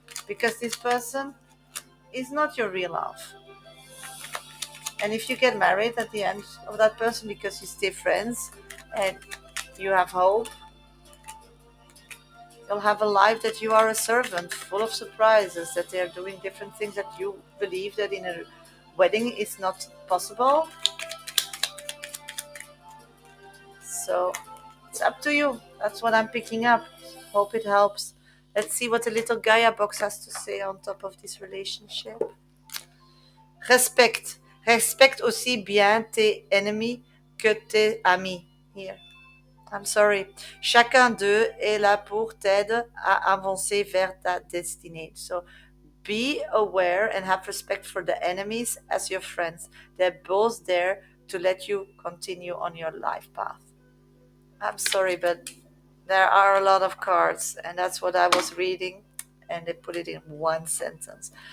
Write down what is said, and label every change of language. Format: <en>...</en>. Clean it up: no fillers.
<en>Because this person is not your real love. And if you get married at the end of that person because you stay friends and you have hope, you'll have a life that you are a servant, full of surprises, that they're doing different things that you believe that in a wedding is not possible. So it's up to you. That's what I'm picking up. Hope it helps. Let's see what the little Gaia box has to say on top of this relationship.</en> <fr>Respecte. Respecte aussi bien tes ennemis que tes amis.</fr> <en>Here. I'm sorry.</en> <fr>Chacun d'eux est là pour t'aider à avancer vers ta destinée.</fr> <en>So be aware and have respect for the enemies as your friends. They're both there to let you continue on your life path. I'm sorry, but there are a lot of cards, and that's what I was reading, and they put it in one sentence.</en>